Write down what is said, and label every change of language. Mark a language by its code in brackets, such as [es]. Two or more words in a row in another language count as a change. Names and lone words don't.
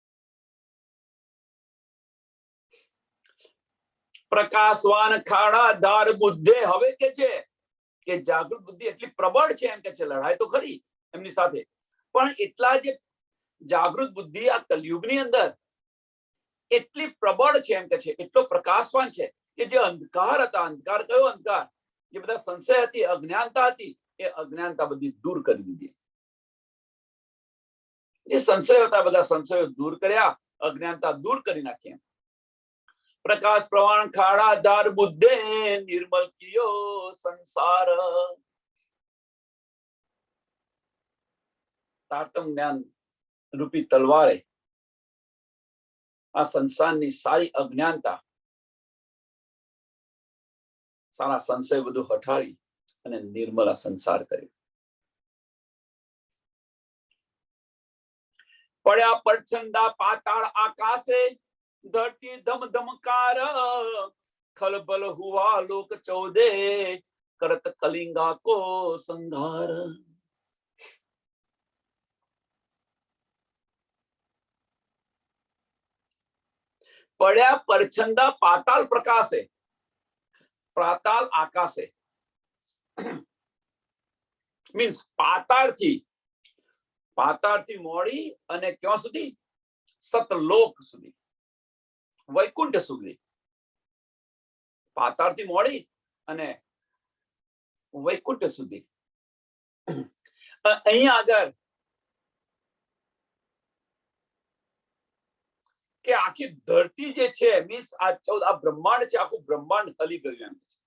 [gu] પ્રકાશવાન ખાડા ધાર બુદ્ધે, હવે કે છે કે જાગૃત બુદ્ધિ એટલી પ્રબળ છે, એમ કે છે લડાઈ તો ખરી એમની સાથે, પણ એટલા જે જાગૃત બુદ્ધિ આ કલયુગની અંદર એટલી પ્રબળ છે, એમ કે છે એટલો પ્રકાશવાન છે કે જે અંધકાર હતા, અંધકાર કયો અંધકાર? જે બધા સંશય હતી, અજ્ઞાનતા હતી, એ અજ્ઞાનતા બધી દૂર કરી દીધી। જે સંશયો હતા બધા સંશયો દૂર કર્યા, અજ્ઞાનતા દૂર કરી નાખી। [hi] प्रकाश प्रवाण खाड़ा धार बुद्धे, निर्मल कियो संसार। [gu] તારતમ જ્ઞાન રૂપી તલવારે આ संसाરની સારી અજ્ઞાનતા, સારા સંશય બધું હટાવી અને નિર્મલ સંસાર કર્યો। પડ્યા પરછંદા પાતાળ આકાશે, [hi] धरती दम दमकार, खलबल हुआ लोक चौदे, करत कलिंगा को संहार। पड़ा परछंदा पाताल प्रकाशे, पाताल आकाशे, [gu] મીન્સ પાતાળ થી પાતાળથી મોડી અને ક્યાં સુધી? સતલોક સુધી, વૈકુંઠ સુધી. પાતાળથી મોડી અને વૈકુંઠ સુધી. અહીંયા આગળ કે આખી ધરતી જે છે, મીન્સ આ બ્રહ્માંડ છે, આખું બ્રહ્માંડ હલી ગયું એમ છે.